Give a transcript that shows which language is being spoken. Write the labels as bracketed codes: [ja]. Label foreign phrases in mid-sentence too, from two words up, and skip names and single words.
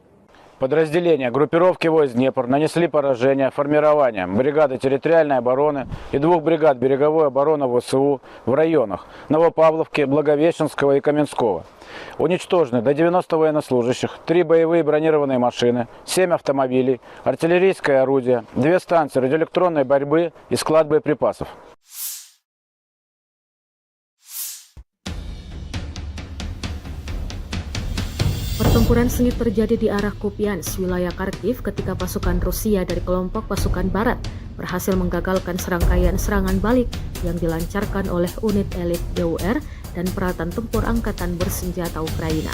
[ru] Подразделения группировки войск «Днепр» нанесли поражение формированием бригады территориальной обороны и 2 бригад береговой обороны ВСУ в районах Новопавловки, Благовещенского и Каменского. Уничтожены до 90 военнослужащих, 3 боевые бронированные машины, 7 автомобилей, артиллерийское орудие, 2 станции радиоэлектронной борьбы и склад боеприпасов. [id] Pertempuran sengit terjadi di arah Kupiansk, wilayah Kharkiv, ketika pasukan Rusia dari kelompok pasukan Barat berhasil menggagalkan serangkaian serangan balik yang dilancarkan oleh unit elit DUR dan peralatan tempur angkatan bersenjata Ukraina.